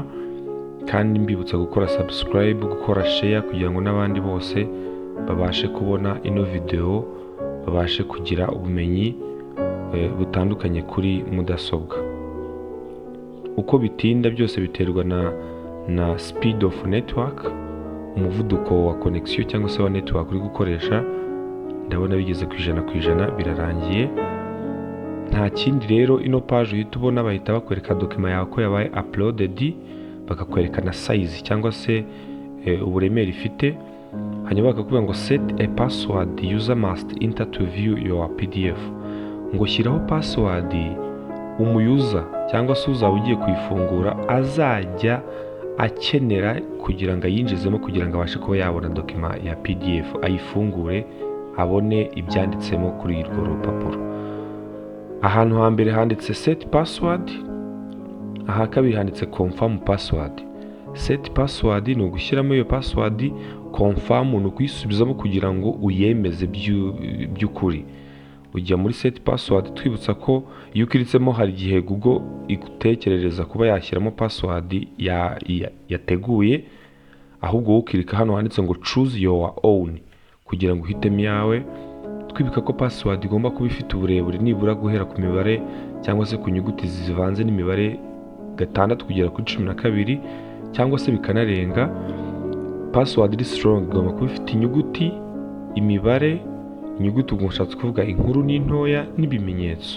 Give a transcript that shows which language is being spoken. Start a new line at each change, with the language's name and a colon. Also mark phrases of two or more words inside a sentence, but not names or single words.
Kinyarwanda: Kandi mbibutsa gukora subscribe, gukora share kugira ngo n'abandi bose babashe kubona ino video, babashe kugira ubumenyi butandukanye kuri mudasobwa. Uko bitinda byose biterwa na
English: speed of network,
Kinyarwanda: umuvuduko wa connection cyangwa se wa network uri gukoresha. Ndabona bigeze ku 100% birarangiye. Nta kindi rero, ino page uhita ubona bahita bakwereka dokima yawe ko yabaye uploaded, bakakwereka na size cyangwa se uburemere ifite. Hanyuma bakakubwira ngo
English: set a password user must enter to view your PDF.
Kinyarwanda: Ngo shyiraho password umuyuza cyangwa se uzaba ugiye kuyifungura azajya akenera kugira ngo ayinjizemo, kugira ngo abashe kuba yabona dokima ya PDF, ayifungure abone ibyanditsemo kuri urwo rupapuro. Ahantu hambere handitse
English: set password,
Kinyarwanda: aha kabiri handitse
English: confirm password. Set password
Kinyarwanda: ni ugushyiramo iyo password, confirm ni ukuyisubizamo kugira ngo uyemeze by'ukuri. Ujya muri
English: set password,
Kinyarwanda: twibutsa ko iyo ukiritsemo hari igihe Google igutekerereza kuba yashyiramo password yateguye, ahubwo wowe ukirika hano handitse ngo
English: choose your own
Kinyarwanda: kugira ngo uhitemo iyawe. Twibika ko password igomba kuba ifite uburebure nibura guhera ku mibare cyangwa se ku nyuguti zivanze n'imibare 6 kugera kuri 12 cyangwa se bikanarenga. Password iri strong igomba kuba ifite inyuguti, imibare, inyuguti ubwo nshatse kuvuga inkuru n'intoya n'ibimenyetso.